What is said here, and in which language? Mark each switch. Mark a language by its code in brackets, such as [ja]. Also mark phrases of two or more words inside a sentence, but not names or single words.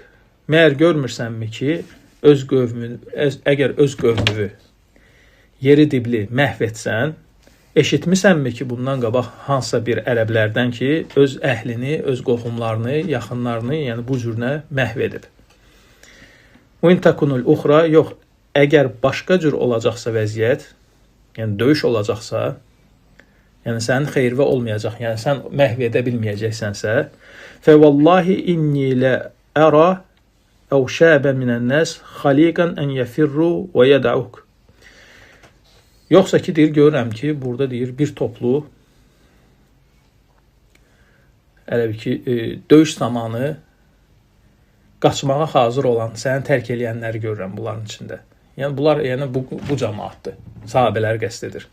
[az] Məyər görmürsənmi ki, əgər öz qövmünü yeri dibli məhv etsən, eşitmisənmi ki, bundan qabaq hansısa bir ərəblərdən ki, öz əhlini, öz qohumlarını, yaxınlarını, yəni bu cürünə məhv edib. [ar] وَاِنْ تَكُنُ الْاُخْرَى [az] Yox, əgər başqa cür olacaqsa vəziyyət, yəni döyüş olacaqsa, yəni sənin xeyirvə olmayacaq, yəni sən məhv edə bilməyəcəksənsə, [ar] فَوَاللّٰهِ اِنِّي لَأَرَى اَوْ شَابًا مِنَ النَّاسِ خَلِيقًا اَنْ يَفِرُّوا وَيَدَعُوكَ [az] Yoxsa ki, deyir, görürəm ki, burada deyir, bir toplu döyüş zamanı qaçmağa hazır olan, səni tərk eləyənləri görürəm bunların içində. Yəni, bunlar bu cəmaatdır, sahabələri qəsd edir.